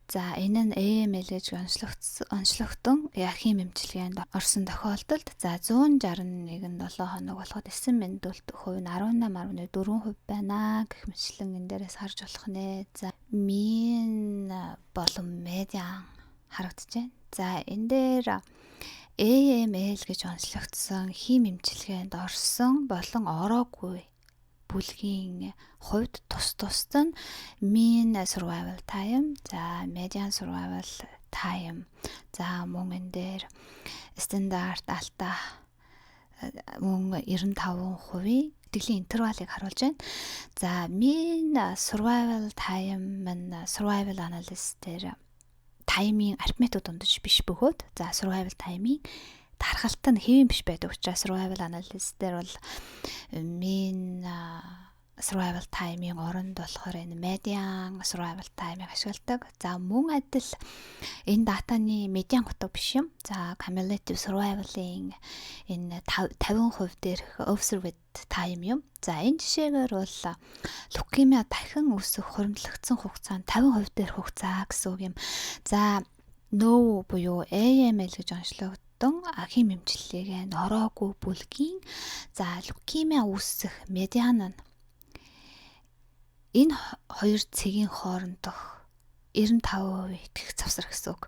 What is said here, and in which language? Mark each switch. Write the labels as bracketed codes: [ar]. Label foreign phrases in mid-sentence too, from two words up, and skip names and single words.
[mn] За энэ нь AML гэж онцлогдсон хим эмчилгээнд орсон тохиолдолд за 161-7 хоног болоход 9 мэндүүлт хувь нь 18.4% байна гэх мэтлэн энэ дээрээс харж болох нэ. За mean болон median харагдаж байна. За энэ дээр AML гэж онцлогдсон хим эмчилгээнд орсон болон ороогүй бүлгийн хувьд тусад нь [en] mean survival time, [mn] за [en] median survival time, [mn] за мөн энэ дээр стандарт алдаа мөн 95% итгэлийн интервалыг харуулж байна. За [en] mean survival time [mn] нь [en] survival analysis [mn] дээр таймын арифметик дундаж биш бөгөөд за [en] survival time- [mn] ийн тархалт нь хэвэн биш байдаг учраас [en] survival analysis [mn] дээр бол [en] mean survival time- [mn] ийн оронд болохоор энэ [en] median survival time- [mn] ыг ашигладаг. За мөн адил энэ датаны median готог биш юм. За [en] cumulative survival- [mn] ийн энэ 50% дээрх [en] observed time [mn] юм. За энэ жишээгээр бол лукемиа дахин үүсэх хуримтлагдсан хугацаа нь 50% дээрх хугацаа гэсэн үг юм. За no буюу AML гэж онцлогдсон хим эмчилгээг ороогүй бүлгийн за лукемиа үүсэх медиан нь энэ хоёр цэгийн хоорондох 95% итгэх завсар гэсэн үг.